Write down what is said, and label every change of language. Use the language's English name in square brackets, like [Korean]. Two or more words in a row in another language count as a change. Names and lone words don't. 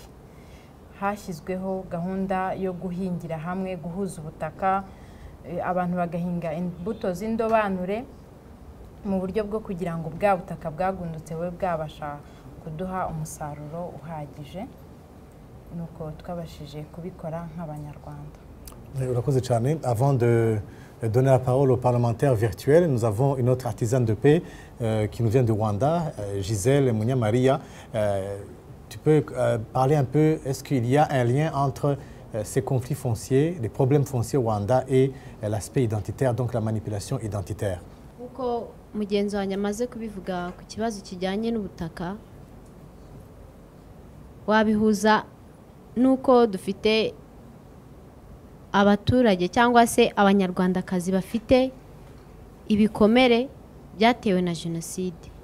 [Kinyarwanda] Hashyizweho gahunda yo guhingira hamwe, guhuza ubutaka, abantu bagahinga imbuto z'indobanure mu buryo bwo kugira ngo bwa butaka bwagundutse bube bwabasha kuduha umusaruro uhagije. Nuko twabashije kubikora nk'abanyarwanda. Urakoze cyane. [French] Avant de donner la parole aux parlementaires virtuels, nous avons une autre artisane de paix qui nous vient du Rwanda, Gisèle Munyamaria. Tu peux parler un peu, est-ce qu'il y a un lien entre ces conflits fonciers, les problèmes fonciers au Rwanda et l'aspect identitaire, donc la manipulation identitaire? [Kinyarwanda] Uko mugenzi wanjye amaze kubivuga ku kibazo kijyanye n'ubutaka, wabihuza nuko dufite abaturage cyangwa se abanyarwandakazi bafite ibikomere byatewe na jenoside.